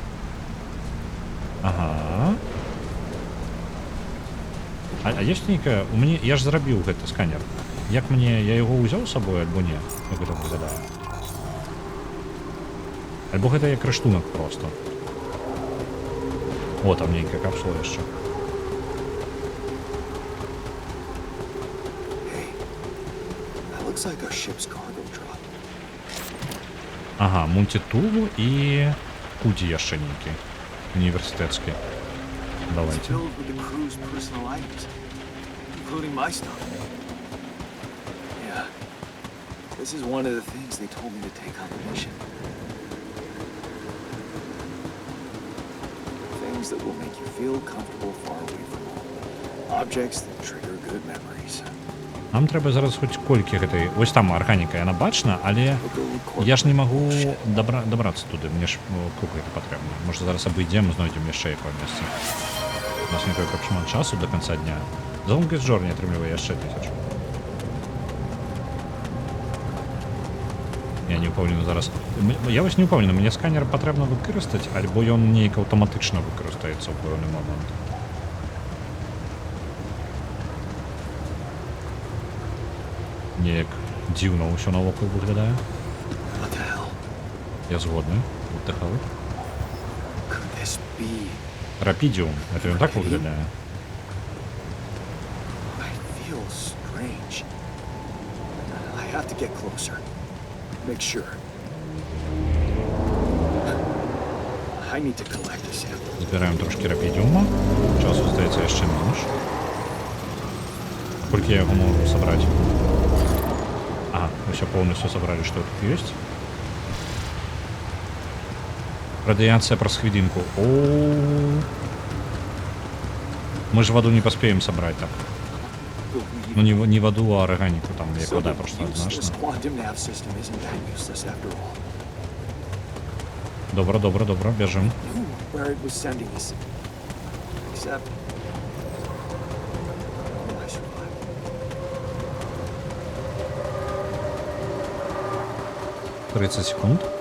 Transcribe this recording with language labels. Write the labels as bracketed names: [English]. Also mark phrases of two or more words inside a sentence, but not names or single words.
[Belarusian] Ага. Ёсць нейкая... Я ж зрабіў гэты сканер. Як мне... Я яго ўзяў з сабой, альбо не? Як гэта выглядае? Альбо гэта як рыштунак проста. О, там нейкая капсула яшчэ. [English] Looks like our ship's cargo drop. [Belarusian] Ага, мультитул і куді яшчэ нейкі. Універсітэцкі. Давайте. [English] It's filled with the crew's personal items, including my stuff. Yeah. This is one of the things they told me to take on the mission. Things that will make you feel comfortable far away from home. Objects that trigger good memories. [Belarusian] Нам трэба зараз хоць колькі гэтай... Вось там арганіка, яна бачна, але я ж не магу дабрацца туды, мне ж круг гэта патрэбна. Можа зараз абыдзем, знойдзем яшчэ якое месца. У нас некое шмат часу [Russian] до конца дня. [Belarusian] За Longest Journey атрымлівае яшчэ 1000. Я не ўпэўнены зараз... Я вось не ўпэўнены, мне сканер патрэбна выкарыстаць, альбо ён неяк аўтаматычна выкарыстаецца ў пэўны момант. Неяк дзіўна ўсё навокал выглядае. Я згодны. [English] What the hell? [Belarusian] Рапідіум. Гэта ён так выглядае? Збіраем трошкі рапідіума. Часу здаецца яшчэ менш. Колькі я яго можу сабраць? [Russian] Мы все полностью собрали, что тут есть. Радиация праз хвилинку. Мы же воду не поспеем собрать так. Ну не воду, а органику там, як вода просто однозначно. Добро, бежим. — 30 секунд.